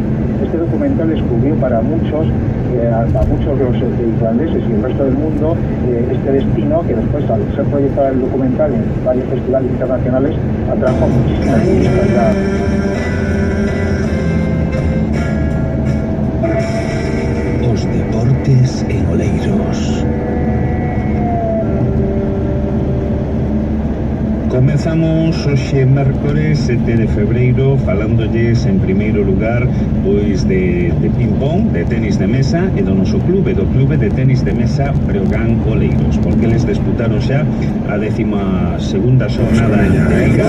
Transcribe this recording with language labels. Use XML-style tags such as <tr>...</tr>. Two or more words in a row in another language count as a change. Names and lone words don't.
<es>Este documental descubrió para muchos de los islandeses y el resto del mundo este destino que después, al ser proyectado el documental en varios festivales internacionales, atrajo a muchísimas turistas.</es> <gl>Os deportes en Oleiros. Comezamos hoxe mércores 7 de febreiro falándolles en primeiro lugar pois de ping-pong, de tenis de mesa e do noso clube, do clube de tenis de mesa Breogán Oleiros, porque eles disputaron xa a 12ª xornada en a Liga.</gl>